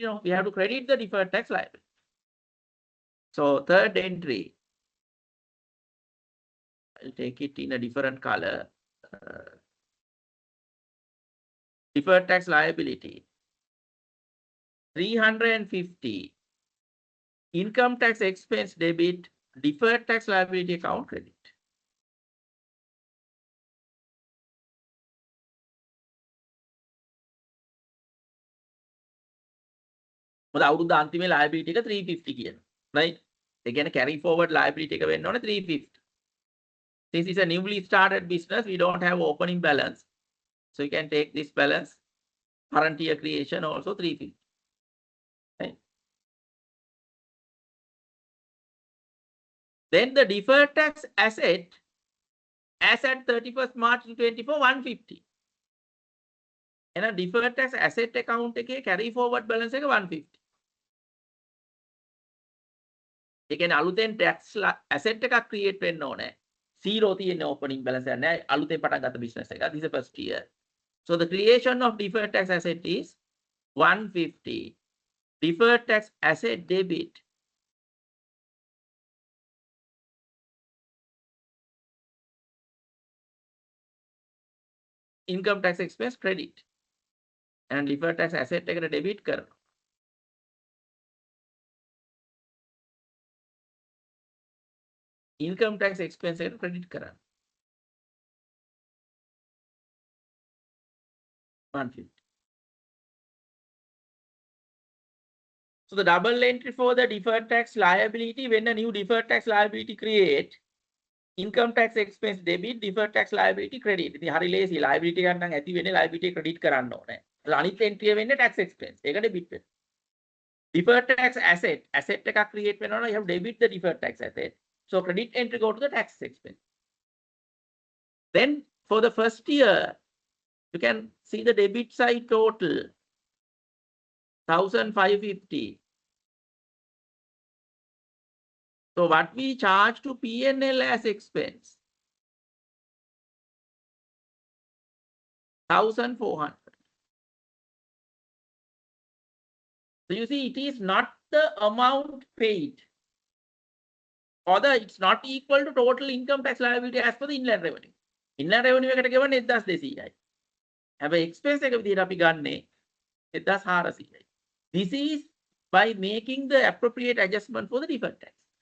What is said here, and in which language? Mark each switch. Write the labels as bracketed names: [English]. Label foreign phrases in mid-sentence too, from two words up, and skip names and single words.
[English] No, we have to credit the deferred tax liability. So third entry, I'll take it in a different color. Deferred tax liability 350. Income tax expense debit, deferred tax liability account credit. [Sinhala] මොකද අවුරුද්ද අන්තිමේ liability එක 350 කියන. Right? ඒ කියන්නේ [English] carry forward liability [Sinhala] එක වෙන්න ඕනේ 350. [English] Since it's a newly started business, we don't have opening balance. So you can take this balance, current year creation also 350. Right? Then the deferred tax asset as at 31st March 2024, 150. And a deferred tax asset account එකේ carry forward balance එක 150. [Sinhala] ඒ කියන්නේ අලුතෙන් [English] tax asset [Sinhala] එකක් create වෙන්න ඕනේ. Zero තියෙන [English] opening balance [Sinhala] එක නෑ. අලුතෙන් පටන් ගත්ත business එක. [English] This is the first year. So the creation of deferred tax asset is 150. Deferred tax asset debit income tax expense credit. And deferred tax asset එකට debit කරනවා. Income tax expense එකට credit කරනවා. 150. So the double entry for the deferred tax liability, when a new deferred tax liability create, income tax expense debit, deferred tax liability credit. [Sinhala] ඉතින් හරි ලේසි liability ගන්න නම් ඇති වෙන්නේ [English] liability credit [Sinhala] කරන්න ඕනේ. අනිත් entry වෙන්නේ [English] tax expense. [Sinhala] ඒක debit වෙනවා. [English] Deferred tax asset [Sinhala] එකක් create වෙනවා නම් [English] you have debit the deferred tax asset. So credit entry go to the tax expense. Then for the first year, you can see the debit side total 1,550. So what we charge to P&L as expense 1,400. So you see, it is not the amount paid, or it's not equal to total income tax liability as per the inland revenue. Inland revenue [Sinhala] එකට ගෙවන්නේ 1,200යි. හැබැයි expense එක විදිහට අපි ගන්නේ 1,400යි. [English] This is by making the appropriate adjustment for the deferred tax.